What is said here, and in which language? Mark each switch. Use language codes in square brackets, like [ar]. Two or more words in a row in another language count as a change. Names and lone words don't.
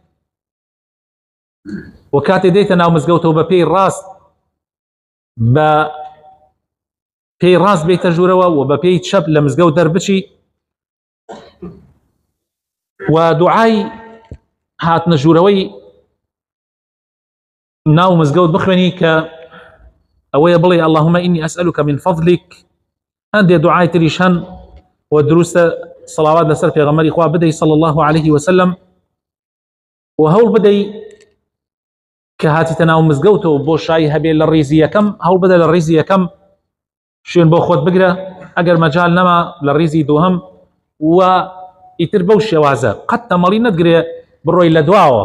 [ckb] و کاتێ دێیتە ناو مزگەوتەوە بە پێی ڕاست، بە پێی ڕاست بێتە ژوورەوە و بە پێی چەپ لە مزگەوت دەربچی. و دوعای هاتنە ژوورەوەی ناو مزگەوت بخوێنی کە ئەوەیە بڵێ [ar] اللهم إني أسألك من فضلك. [ckb] هەندێ دوعای تریش هەن و دروستە سەڵاوات لەسەر پێغەمبەری خوا بدەی [ar] صلی الله عليه وسلم، [ckb] و هەوڵ بدەی کە هاتیتە ناو مزگەوتەوە بۆ شای هەبێ لە ڕیزی یەکەم، هەوڵ بدە لە ڕیزی یەکەم شوێن بۆ خۆت بگرە، ئەگەر مەجال نەما لە ڕیزی دووهەم، و ئیتر بەو شێوازە قەت تەمەڵی نەدگرێ بڕۆی لە دواوە.